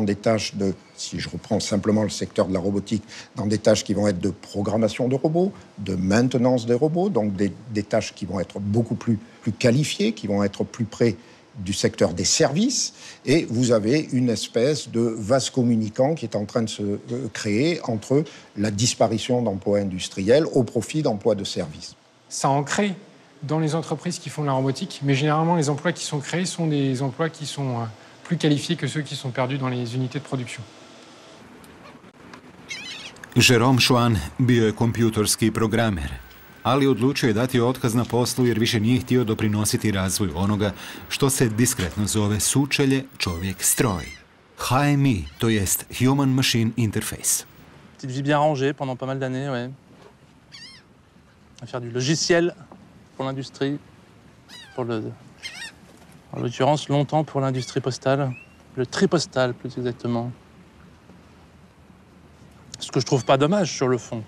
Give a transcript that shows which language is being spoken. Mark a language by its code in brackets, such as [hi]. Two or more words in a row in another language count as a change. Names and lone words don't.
[fr] des tâches de, si je reprends simplement le secteur de la robotique, dans des tâches qui vont être de programmation de robots, de maintenance des robots, donc des tâches qui vont être beaucoup plus qualifiées, qui vont être plus près du secteur des services, et vous avez une espèce de vase communicant qui est en train de se créer entre la disparition d'emplois industriels au profit d'emplois de services. Ça en crée dans les entreprises qui font de la robotique, mais généralement les emplois qui sont créés sont des emplois qui sont plus qualifiés que ceux qui sont perdus dans les unités de production. [hr] Jerome Schwan bio je kompjutorski programer, ali odlučio je dati otkaz na poslu jer više nije htio doprinositi razvoju onoga što se diskretno zove sučelje čovjek-stroj. [en] HMI, [hr] to jest [en] Human Machine Interface. [fr] Petite vie bien rangée pendant pas mal d'années, ouais. À faire du logiciel pour l'industrie, en l'occurrence longtemps pour l'industrie postale, le tripostal plus exactement. Ce que je trouve pas dommage sur le fond.